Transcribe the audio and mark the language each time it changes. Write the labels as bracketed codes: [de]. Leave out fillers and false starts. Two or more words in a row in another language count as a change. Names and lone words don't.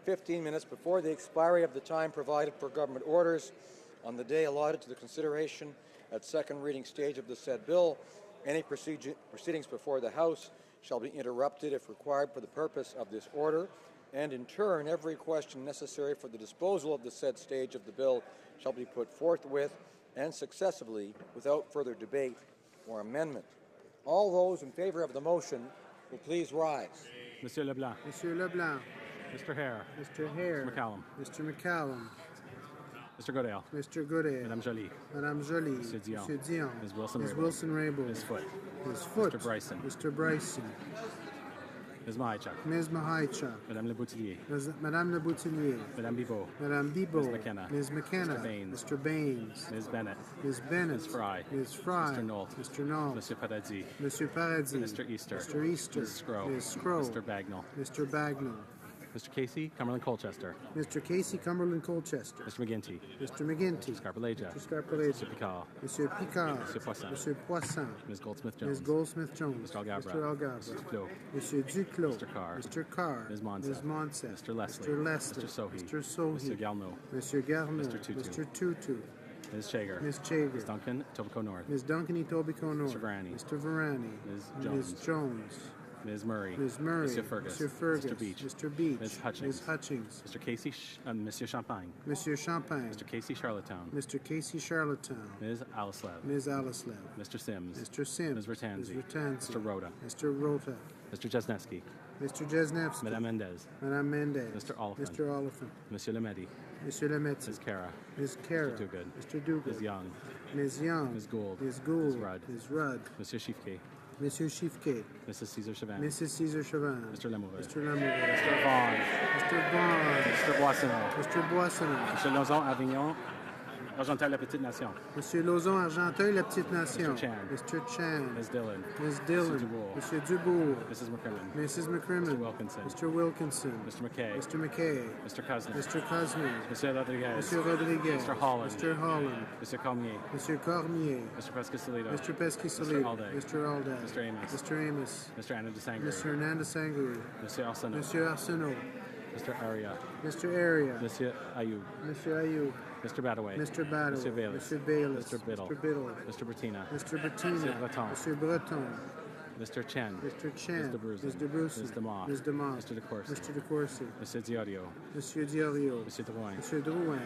[en] 15 minutes before the expiry of the time provided for government orders on the day allotted to the consideration at second reading stage of the said bill, any proceedings before the House shall be interrupted if required for the purpose of this order, and in turn every question necessary for the disposal of the said stage of the bill shall be put forthwith and successively without further debate or amendment. All those in favor of the motion will please rise. Monsieur Leblanc. Monsieur Leblanc. Mr. Hare. Mr. Hare. Mr. McCallum. Mr. McCallum. Mr. Goodale. Mr. Goodale. Madame Joly. Madame Joly. Monsieur Dion. Monsieur Dion. Ms. Wilson. Ms. Wilson-Raybould. Ms. Foote. Ms. Foote. Mr. Bryson. Mr. Bryson. Ms. Mahichuk. Ms. Mahichuk. Madame Le Boutillier. Madame Le Boutillier. Madame Bibeau. Madame Bibeau. Ms. McKenna. Ms. McKenna. Mr. Baines. Mr. Baines. Ms. Bennett. Ms. Bennett. Ms. Fry. Ms. Fry. Mr. Knoll. Mr. Knoll. Monsieur Paradis. Monsieur Paradis. Mr. Easter. Mr. Easter. Ms. Scrow. Ms. Scrow. Mr. Bagnall. Mr. Bagnall. Mr. Casey, Cumberland Colchester. Mr. Casey, Cumberland Colchester. Mr. McGinty. Mr. McGinty. Mr. Scarpelleja. Mr. Scarpelleja. Mr. Picard. Monsieur Picard. Monsieur Poisson. Monsieur Poisson. Ms. Goldsmith-Jones. Ms. Goldsmith-Jones. Mr. Algabra. Mr. Algabra. Mr. Duclos. Monsieur Duclos. Mr. Carr. Mr. Carr. Ms. Monsett. Ms. Monsett. Mr. Leslie. Mr. Leslie. Mr. Sohi. Mr. Sohi. Mr. Garneau. Monsieur Garneau. Mr. Tutu. Mr. Tutu. Ms. Chager. Ms. Chager. Ms. Duncan, Tobico North. Ms. Duncan, Etobicoke North. Mr. Varani. Mr. Varani. Ms. Jones. Ms. Jones. Ms. Murray. Ms. Murray. Monsieur Fergus. Mr. Fergus. Mr. Beach. Mr. Beach. Ms. Hutchings. Ms. Hutchings. Mr. Casey, Monsieur Champagne. Monsieur Champagne. Mr. Casey Charlottetown. Mr. Casey Charlottetown. Ms. Alislev. Ms. Alislev. Mr. Sims. Mr. Sims. Ms. Ratanzi. Ms. Ratanzi. Mr. Rhoda. Mr. Rota. Mr. Jesneski. Mr. Jesnevsky. Madame Mendez. Madame Mendez. Mr. Oliphant. Mr. Oliphant. Monsieur Lemedi. Monsieur Lemaitre. Ms. Cara. Ms. Cara. Mr. Duguid. Mr. Duguid. Ms. Young. Ms. Young. Ms. Gould. Ms. Gould. Ms. Rudd. Ms. Rudd. Monsieur Chiefke. Monsieur Chiefke. Mrs. Caesar Chauvin. Mrs. Caesar Chauvin. Mr. Lemouville. Mr. Lemouville. Mr. Vaughn. Mr. Vaughn. Mr. Boissonneau. Mr. Boissonneau. Mr. Lozon Avignon. Argenteuil La Petite Nation. Monsieur Lauzon, Argenteuil, La Petite Nation. Mr. Chan. Mr. Chan. Ms. Dillon. Ms. Dillon. Mr. Dubourg. Monsieur Dubourg. Mrs. McCrimmon. Mrs. McCrimmon. Mr. Wilkinson. Mr. Wilkinson. Mr. McKay. Mr. McKay. Mr. Cousin. Mr. Cosme. Monsieur Rodriguez. Monsieur Rodriguez. Mr. Holland. Mr. Holland. Mr. Cormier. Monsieur Cormier. Mr. Pescasolido. Mr. Pescasolido. Mr. Alday. Mr. Alday. Mr. Amos. Mr. Amos. Mr. Hernandez Sangre. Mr. Hernandez Sangre. Monsieur Arsenault. Monsieur Arsenault. Mr. Aria. Mr. Area. Monsieur Ayou. Monsieur Ayou. Mr. Badaway. Mr. Badaway. Mr. Bayless. Mr. Bayless. Mr. Biddle. Mr. Biddle. Mr. Bertina. Mr. Bettina. Mr. Breton. Mr. Breton. Mr. Chen. Mr. Chen. Ms. DeBruzen. Ms. DeBruzen. Ms. DeMoss. Ms. DeMoss. Mr. DeCourcy. Mr. DeCourcy. Mr. Diorio. Monsieur Diorio. Monsieur Drouin. Monsieur Drouin.